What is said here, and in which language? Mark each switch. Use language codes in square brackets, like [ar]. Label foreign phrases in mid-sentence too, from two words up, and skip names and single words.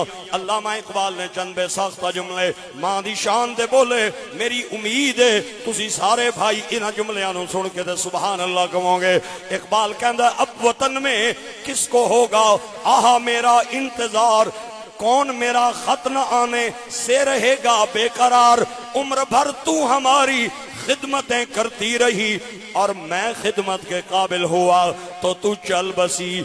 [pa] علامہ اقبال نے چند بے ساختہ جملے ماں دی شان دے بولے، میری امید ہے تسی سارے بھائی انہاں جملیاں نو سن کے تے [ar] سبحان اللہ [pa] کہو گے۔ [ur] اقبال کہندا اب وطن میں کس کو ہوگا آہا میرا انتظار، کون میرا خط نہ آنے سے رہے گا بے قرار، عمر بھر تو ہماری خدمتیں کرتی رہی اور میں خدمت کے قابل ہوا تو چل بسی۔